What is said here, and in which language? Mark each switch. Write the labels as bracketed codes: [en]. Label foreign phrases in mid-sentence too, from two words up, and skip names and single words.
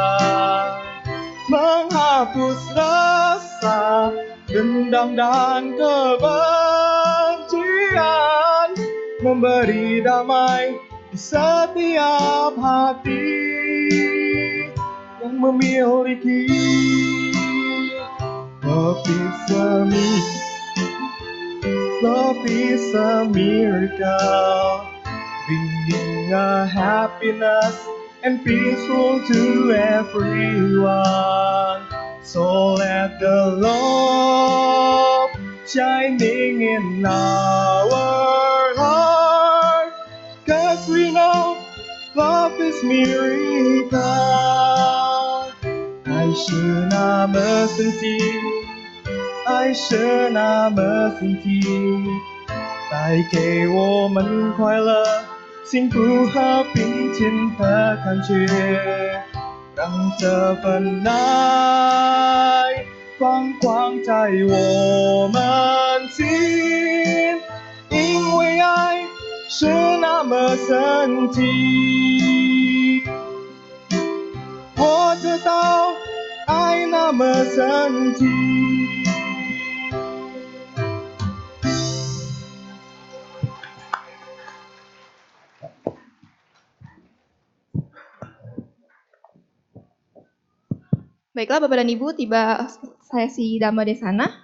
[id] menghapus rasa dendam dan kebencian, memberi damai di setiap hati yang memiliki. [en] Love is a love is a miracle, bringing a happiness and peaceful to everyone. So let the love shining in our heart, 'cause we know love is miracle. [zh] 爱是那么神奇，爱是那么神奇，带给我们快乐、幸福和平静的感觉，让这份爱放光在我们心，因为爱是那么神奇。我知道爱那么神奇。 [id] Baiklah Bapak dan Ibu, tiba sesi Dhamma Desana.